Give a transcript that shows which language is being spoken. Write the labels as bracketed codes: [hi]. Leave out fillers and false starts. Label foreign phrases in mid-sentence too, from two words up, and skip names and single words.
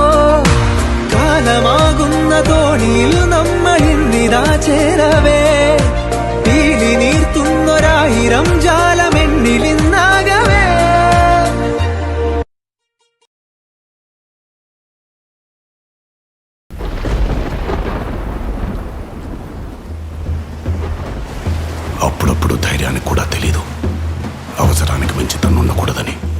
[ml] കാലമാകുന്ന തോണിയിൽ നമ്മൾ ഇന്നിതാ ചേരവേ, തീലി നീർത്തുന്നൊരായിരം ജാലമെന്നിലിന്നാകവേ. [te] అప్పుడప్పుడు ధైర్యానికి కూడా తెలీదు అవసరానికి మించి తను ఉండకూడదని.